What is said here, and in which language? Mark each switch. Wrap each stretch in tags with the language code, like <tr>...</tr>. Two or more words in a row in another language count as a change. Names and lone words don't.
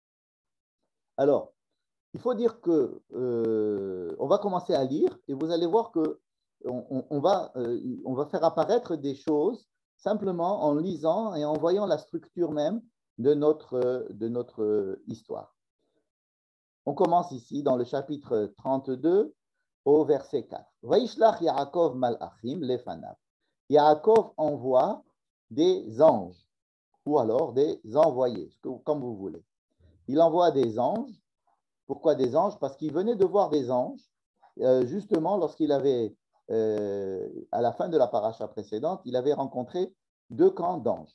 <fr>Alors, il faut dire que on va commencer à lire et vous allez voir que on va faire apparaître des choses simplement en lisant et en voyant la structure même de notre histoire. On commence ici dans le chapitre 32 au verset 4.</fr> <he>וישלח יעקב מלאכים לפניו.</he> <fr>Yaakov envoie des anges ou alors des envoyés, comme vous voulez. Il envoie des anges. Pourquoi des anges? Parce qu'il venait de voir des anges, justement lorsqu'il avait, à la fin de la paracha précédente, il avait rencontré 2 camps d'anges.</fr>